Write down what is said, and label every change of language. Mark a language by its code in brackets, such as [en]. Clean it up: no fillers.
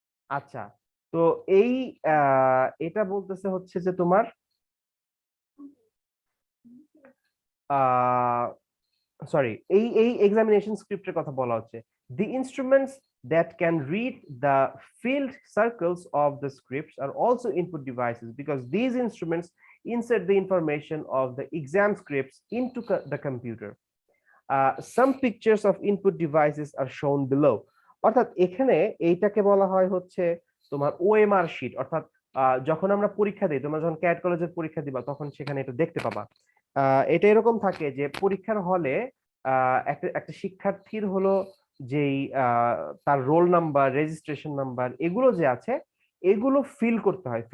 [bn] আচ্ছা, তো এই এটা বলতেছে হচ্ছে যে তোমার সরি, এই এক্সামিনেশন স্ক্রিপ্টের কথা বলা হচ্ছে। [en] The instruments that can read the filled circles of the scripts are also input devices because these instruments insert the information of the exam scripts into the computer. Some pictures of input devices are shown below. [bn] অর্থাৎ এখানে এইটাকে বলা হয় হচ্ছে তোমার OMR sheet, অর্থাৎ যখন আমরা পরীক্ষা দিই, তোমরা যখন ক্যাট কলেজের পরীক্ষা দিবা তখন সেখানে এটা দেখতে পাবা। এটা এরকম থাকে যে পরীক্ষার হলে একটা একটা শিক্ষার্থীর হলো যেই তার রোল নাম্বার, রেজিস্ট্রেশন নাম্বার, এগুলো যে আছে এগুলো ফিল করতে হয়।